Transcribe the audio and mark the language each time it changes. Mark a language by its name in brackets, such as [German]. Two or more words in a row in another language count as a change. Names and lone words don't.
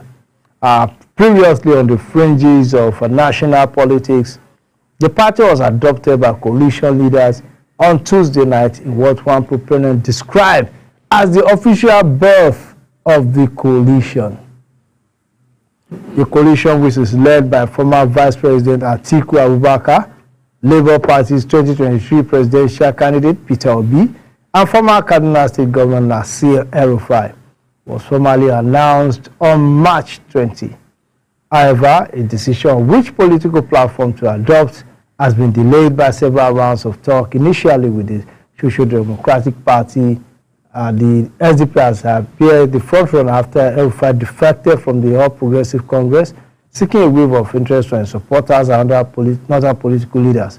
[English] Previously on the fringes of national politics, the party was adopted by coalition leaders on Tuesday night in what one proponent described as the official birth of the coalition. a coalition which is led by former Vice President Atiku Abubakar, Labour Party's 2023 presidential candidate Peter Obi, and former Kaduna State Governor Nasir El-Rufai, was formally announced on March 20. However, a decision on which political platform to adopt has been delayed by several rounds of talk, initially with the Social Democratic Party. The SDP has appeared the front runner after El-Rufai defected from the All Progressive Congress, seeking a waiver of interest from supporters and other political leaders.